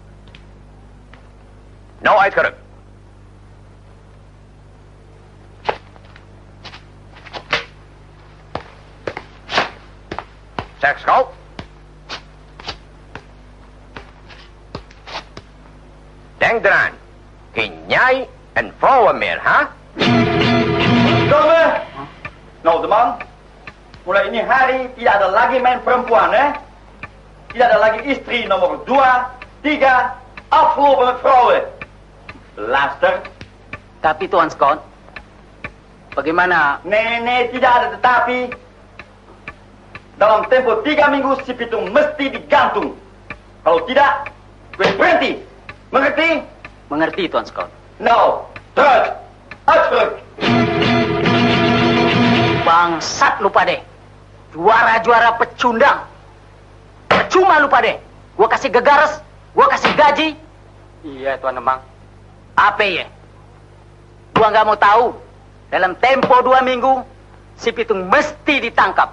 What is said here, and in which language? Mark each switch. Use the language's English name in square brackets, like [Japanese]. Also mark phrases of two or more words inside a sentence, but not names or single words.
[Dutch] Nou uitgerukt. Zeg schout. Denk eraan. Geen jij en vrouwen meer, hè? Verdomme! Nou, de man. [Indonesian] Mulai ini hari tidak ada lagi main perempuan, hè? Tidak ada lagi istri nomor 2, 3, [Dutch] afgelopen met vrouwen. Luister. [Indonesian] Tapi Tuan Scott, bagaimana? Nee, tidak ada tetapi. Dalam tempo 3 minggu si Pitung mesti digantung. Kalau tidak, gue berhenti. Mengerti? Mengerti, Tuan Scott. [Dutch] Nou, terug. Uitgeruk. [Betawi] Bangsat lu pade. Juara-juara pecundang. Percuma lu pade. Gua kasih gegares, gua kasih gaji. Iya, Tuan Emang. Apa ya? Gua nggak mau tahu. [Indonesian] Dalam tempo 2 minggu, si Pitung mesti ditangkap.